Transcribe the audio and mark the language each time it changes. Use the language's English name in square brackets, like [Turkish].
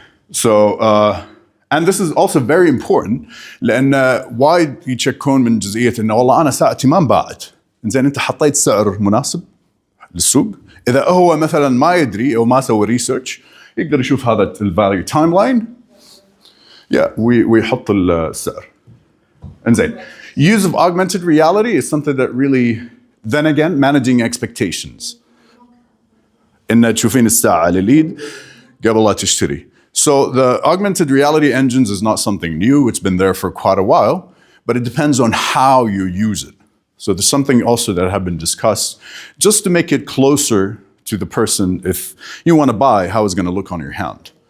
[English] So, and this is also very important [Arabic] لأن وايد يشكون من جزئية إنه والله أنا ساعتي ما انباعت. إنزين أنت حطيت سعر مناسب للسوق. إذا هو مثلا ما يدري أو ما سوى ريسيرش يقدر يشوف هذا الفاليو تايم لاين. ويحط السعر. إنزين. [English] Use of augmented reality is something that really then again, managing expectations. [Arabic] إن تشوفين الساعة لليد قبل لا تشتري. [English] So the augmented reality engines is not something new. It's been there for quite a while, but it depends on how you use it. So there's something also that have been discussed just to make it closer to the person. If you want to buy, how it's going to look on your hand.